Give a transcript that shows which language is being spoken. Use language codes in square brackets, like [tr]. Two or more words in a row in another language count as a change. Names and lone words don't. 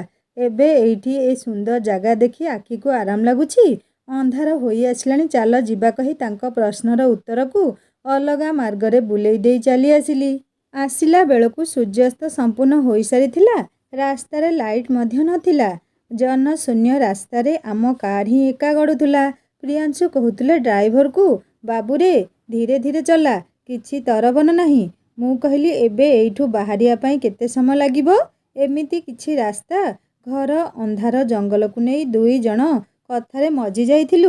[or] ଏବେ ଏଇଠି ଏ ସୁନ୍ଦର ଜାଗା ଦେଖି ଆଖି କୁ ଆରାମ ଲାଗୁଛି। ଅନ୍ଧାର ହୋଇ ଆସିଲାଣି, ଚାଲ ଯିବା କହି ତାଙ୍କ ପ୍ରଶ୍ନର ଉତ୍ତର କୁ ଅଲଗା ମାର୍ଗରେ ବୁଲେଇ ଦେଇ ଚାଲି ଆସିଲି। ଆସିଲା ବେଳକୁ ସୂର୍ଯ୍ୟାସ୍ତ ସମ୍ପୂର୍ଣ୍ଣ ହୋଇ ସାରିଥିଲା। ରାସ୍ତାରେ ଲାଇଟ୍ ମଧ୍ୟ ନଥିଲା। ଜନଶୂନ୍ୟ ରାସ୍ତାରେ ଆମ କାର୍ ହିଁ ଏକା ଗଡ଼ୁଥିଲା। ପ୍ରିୟାଂଶୁ କହୁଥିଲେ ଡ୍ରାଇଭରକୁ, ବାବୁରେ ଧୀରେ ଧୀରେ ଚଲା, କିଛି ତରବନ ନାହିଁ। ମୁଁ କହିଲି ଏବେ ଏଇଠୁ ବାହାରିବା ପାଇଁ କେତେ ସମୟ ଲାଗିବ? ଏମିତି କିଛି ରାସ୍ତା, ଘର, ଅନ୍ଧାର ଜଙ୍ଗଲକୁ ନେଇ ଦୁଇ ଜଣ କଥାରେ ମଜି ଯାଇଥିଲୁ।